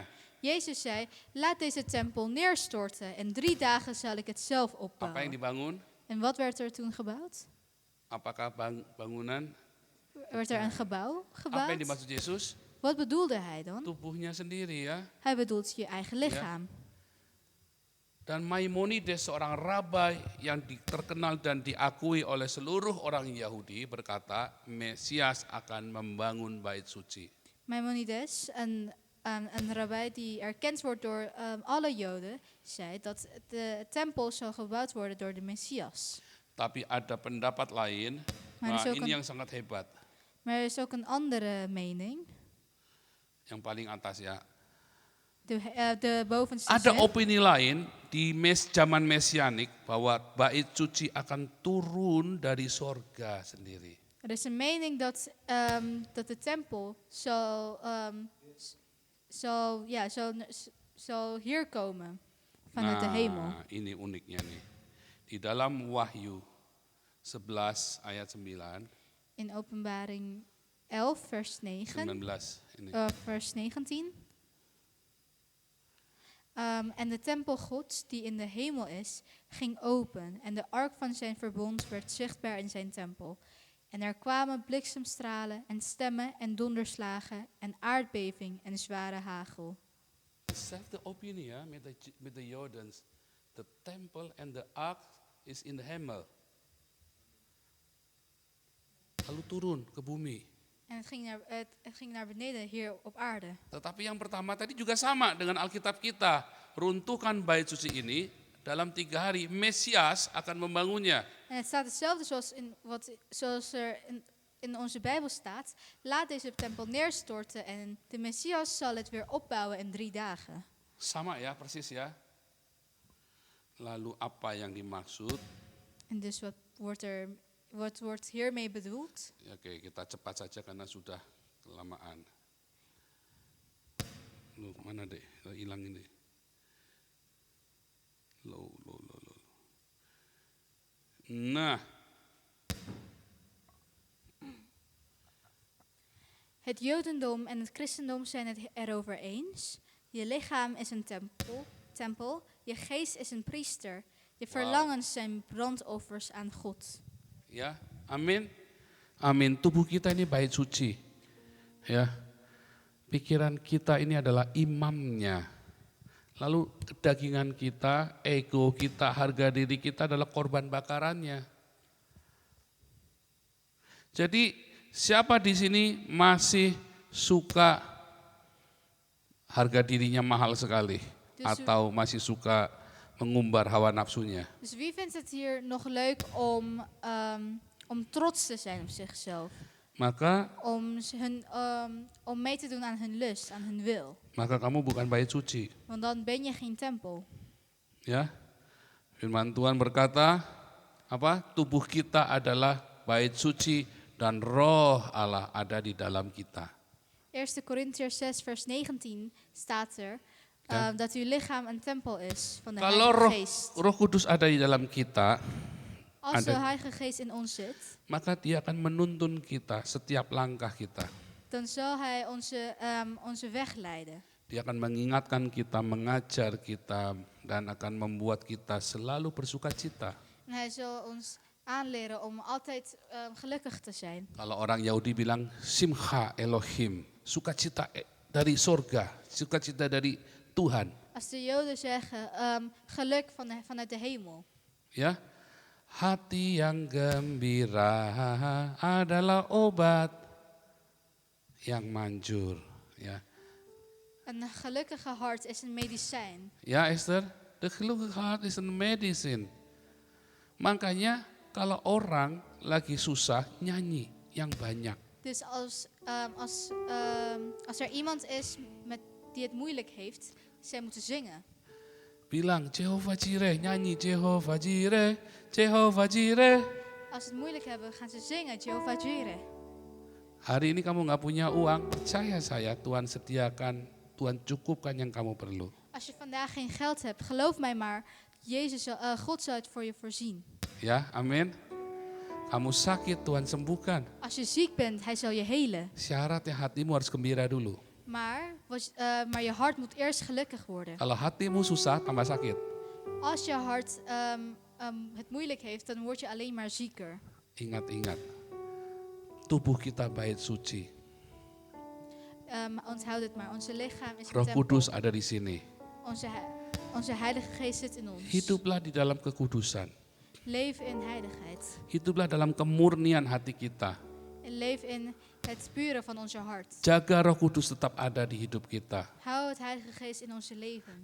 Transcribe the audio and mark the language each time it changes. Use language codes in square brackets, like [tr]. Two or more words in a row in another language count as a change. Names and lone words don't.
[nl] Jezus zei, laat deze tempel neerstorten en 3 dagen zal ik het zelf [id] Apa yang [nl] opbouwen. [id] dibangun? [nl] En wat werd er toen gebouwd? [id] Apakah bangunan? [nl] Werd er een gebouw [id] Apa yang [nl] gebouwd? [id] dimaksud Yesus? [nl] Wat bedoelde hij dan? [id] Tubuhnya sendiri ya. [nl] Hij bedoelt je eigen lichaam. [id] Dan Maimonides, seorang rabai yang terkenal dan diakui oleh seluruh orang Yahudi, berkata, Mesias akan membangun bait suci. [nl] Maimonides, een rabbij die erkend wordt door alle Joden, zei dat de tempel zal gebouwd worden door de Messias. [id] Tapi ada pendapat lain, [nl] Maar [id] nah [nl] er is ook [id] ini [nl] een- [id] yang sangat hebat. [nl] Maar er is ook een andere mening. [id] Yang paling atas ya. [nl] De bovenste [id] Ada [nl] zegt, [id] opini lain di zaman mesianik bahwa bait suci akan turun dari sorga sendiri. [nl] er is een mening dat de tempel zal hier komen vanuit de hemel. [id] Ini uniknya nih. Di dalam Wahyu 11 ayat 9, [nl] In Openbaring 11 vers 9, [id] 19 ini. [nl] vers 19. En de tempel Gods die in de hemel is, ging open en de ark van zijn verbond werd zichtbaar in zijn tempel. En er kwamen bliksemstralen en stemmen en donderslagen en aardbeving en zware hagel. Dezelfde opinie ya met de Jordans. [en] The temple and the ark is in the hemel. [id] Lalu turun ke bumi. [nl] En het ging naar beneden hier op aarde. [id] Tetapi yang pertama tadi juga sama dengan Alkitab kita. Runtuhkan bait suci ini dalam 3 hari. Mesias akan membangunnya. [nl] En het staat hetzelfde zoals er in onze Bijbel staat. Laat deze tempel neerstorten en de Messias zal het weer opbouwen in 3 dagen. [id] Sama ya, persis ya. Lalu apa yang dimaksud? [nl] En dus wat wordt hiermee bedoeld? [id] Ya, oke, kita cepat saja karena sudah kelamaan. Loh, mana deh? Hilang ini. Loh. Nah, [nl] Het Jodendom en het Christendom zijn het erover eens. Je lichaam is een tempel. Je geest is een priester. Je verlangens zijn brandoffers aan God. [id] ya, amin. Amin. Tubuh kita ini bait suci. Ya. Pikiran kita ini adalah imamnya. Lalu kedagingan kita, ego kita, harga diri kita adalah korban bakarannya. Jadi siapa di sini masih suka harga dirinya mahal sekali atau masih suka mengumbar hawa nafsunya? [nl] Dus wie vindt het hier nog leuk om trots te zijn op zichzelf? [id] Maka [nl] Om mee te doen aan hun lust, aan hun wil. [id] kamu bukan bait suci. [nl] Want dan ben je geen tempel. [id] Ya. Firman Tuhan berkata, apa? Tubuh kita adalah bait suci dan roh Allah ada di dalam kita. [nl] 1 Korintiërs 6 vers 19 staat er dat uw lichaam een tempel is van de [id] Kalau [nl] Heilige Geest. [id] Roh Kudus ada di dalam kita, [nl] Als de Heilige Geest in ons zit, [id] maka dia akan menuntun kita setiap langkah kita. [nl] dan zal Hij onze weg leiden. [id] Dia akan mengingatkan kita, mengajar kita, dan akan membuat kita selalu bersuka cita. [nl] En Hij zal ons aanleren om altijd gelukkig te zijn. [id] Kalau orang Yahudi bilang [he] simcha Elohim, [id] sukacita dari sorga, sukacita dari Tuhan. [nl] Als de Joden zeggen geluk vanuit de hemel. [id] Ya, hati yang gembira adalah obat yang manjur. Ya, [nl] Een gelukkige hart is een medicijn. ya Esther, the gelukkige hart is een medicine. [id] Makanya kalau orang lagi susah nyanyi yang banyak. [nl] Dus als er iemand is die het moeilijk heeft, zij moeten zingen. [id] Bilang Jehovah Jireh, nyanyi Jehovah Jireh, Jehovah Jireh. [nl] Als ze het moeilijk hebben, gaan ze zingen Jehovah Jireh. [id] Hari ini kamu nggak punya uang, percaya saya Tuhan sediakan, Tuhan cukupkan yang kamu perlu. [nl] Als je vandaag geen geld hebt, geloof mij maar, God zal het voor je voorzien. [id] Ya, amin. Kamu sakit, Tuhan sembuhkan. [nl] Als je ziek bent, Hij zal je helen. [id] Syaratnya hatimu harus gembira dulu. [nl] Maar je hart moet eerst gelukkig worden. [id] Kalau hatimu susah, tambah sakit. [nl] Als je hart het moeilijk heeft, dan word je alleen maar zieker. [id] Ingat-ingat, tubuh kita bait suci. [nl] Onthoud het maar, onze lichaam is een [id] Roh [nl] tempel. [id] Kudus ada di sini. [nl] Onze Heilige Geest zit in ons. [id] Hiduplah di dalam kekudusan. [nl] Leef in heiligheid. [id] Hiduplah dalam kemurnian hati kita. [nl] En leef in het pure van onze hart. [id] Jaga Roh Kudus tetap ada di hidup kita. [nl] Hou het Heilige Geest in onze levens.